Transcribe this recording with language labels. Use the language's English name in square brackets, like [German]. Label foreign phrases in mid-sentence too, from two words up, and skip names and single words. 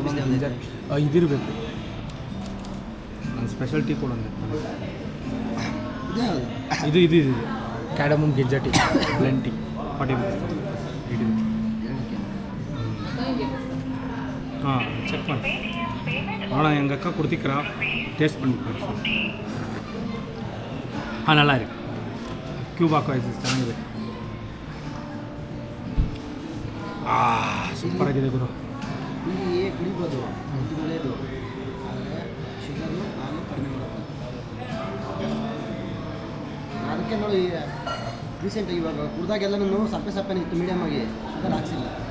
[Kannada] ಜಿಂಜರ್ ಇದಿರಬೇಕು ನಾನು [English] special tea [Kannada] ಕೊಡೋದು ಇದು ಇದು [English] cardamom ginger tea blend tea 40 rupees [Kannada] ಹಾಂ ಚೆಕ್ ಮಾಡಿ ನೋಡೋಣ [Tamil] எங்கள் அக்கா கொடுத்திக்கிறா டேஸ்ட் பண்ணி நல்லா இருக்கு [Kannada] ಕ್ಯೂಬಾಕೋ ಐಸ್ ಚೆನ್ನಾಗಿದೆ ಸೂಪರ್ ಆಗಿದೆ ಗುರು ಟೀ ಕುಡಿಬೋದು ಇದು ಒಳ್ಳೆಯದು ಆದರೆ ಶುಗರು ಹಾಲು ಕಡಿಮೆ ಮಾಡುತ್ತೆ. ಅದಕ್ಕೆ ನೋಡಿ ರೀಸೆಂಟಾಗಿ ಇವಾಗ ಕುಡ್ದಾಗೆಲ್ಲನೂ ಸಪ್ಪೆ ಇತ್ತು ಮೀಡಿಯಮ್ ಆಗಿ ಶುಗರ್ ಹಾಕ್ಸಿಲ್ಲ.